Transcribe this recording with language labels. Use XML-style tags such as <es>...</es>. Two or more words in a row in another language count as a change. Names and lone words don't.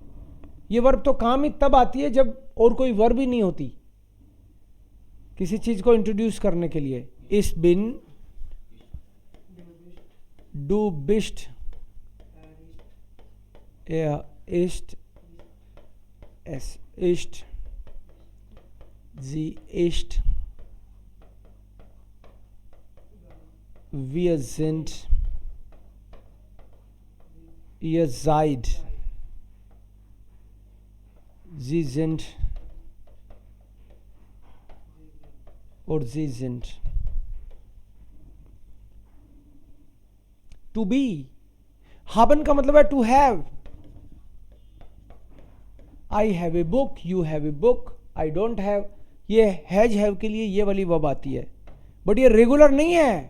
<hi>ये वर्ब तो काम ही तब आती है जब और कोई वर्ब ही नहीं होती किसी चीज को इंट्रोड्यूस करने के लिए।</hi> <de>ich bin, du bist, ist, es ist, sie ist, wir sind, ihr seid, sie sind और sie sind।</de> <en>to be,</en> <hi>haben का मतलब है</hi> <en>to have. I have a book, you have a book, I don't have,</en> <hi>ये</hi> <en>has have</en> <hi>के लिए ये वाली वर्ब आती है, बट ये रेगुलर नहीं है।</hi>